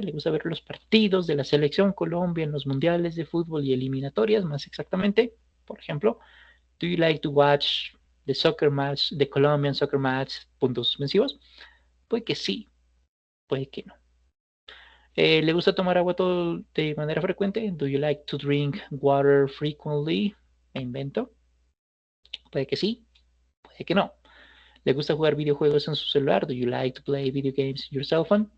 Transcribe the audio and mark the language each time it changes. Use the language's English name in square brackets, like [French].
[Spanish] ¿Le gusta ver los partidos de la selección Colombia en los mundiales de fútbol y eliminatorias, más exactamente? Por ejemplo, [English] do you like to watch the soccer match, the Colombian soccer match? [Spanish] Puntos suspensivos. Puede que sí, puede que no. ¿Le gusta tomar agua todo de manera frecuente? [English] Do you like to drink water frequently? [Spanish] Me invento. Puede que sí, puede que no. ¿Le gusta jugar videojuegos en su celular? [English] Do you like to play video games in your cell phone?